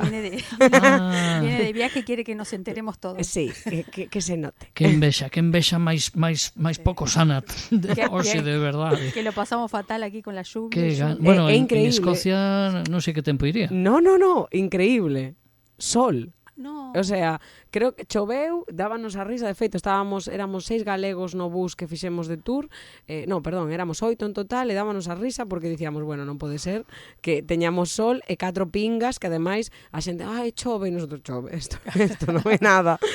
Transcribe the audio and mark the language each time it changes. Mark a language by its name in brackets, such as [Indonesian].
[Spanish] Viene de viaje, quiere que nos enteremos todos. Sí, que se note. [Galician] Que envexa máis pouco sana hoxe, de verdade. [Spanish] Que lo pasamos fatal aquí con la lluvia. Bueno, [Galician] É en increíble. Escocia non sei que tempo iría. [Spanish] No, increíble. Sol. No. [Galician] O sea, creo que choveu, dábanos a risa, de feito, éramos 6 galegos no bus que fixemos de tour, éramos 8 en total, e dábanos a risa porque dicíamos, bueno, non pode ser que teñamos sol e 4 pingas, que ademais a xente, chove, e nosotros chove, isto non é nada.